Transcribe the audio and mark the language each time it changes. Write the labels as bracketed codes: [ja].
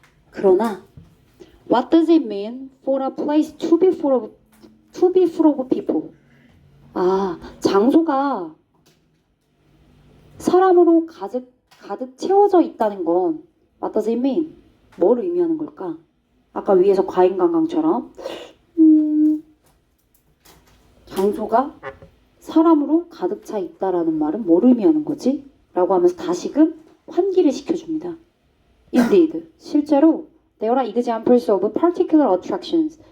[ko] 그러나 [en] what does it mean for a place to be full of people? [ko] 아, 장소가 사람으로 가득 채워져 있다는 건 [en] what does it mean? [ko] 뭘 의미하는 걸까? 아까 위에서 과잉 관광처럼 장소가 사람으로 가득 차 있다라는 말은 뭘 의미하는 거지? 라고 하면서 다시금 환기를 시켜줍니다. [en] Indeed, [ko] 실제로 [en] there are examples of particular attractions.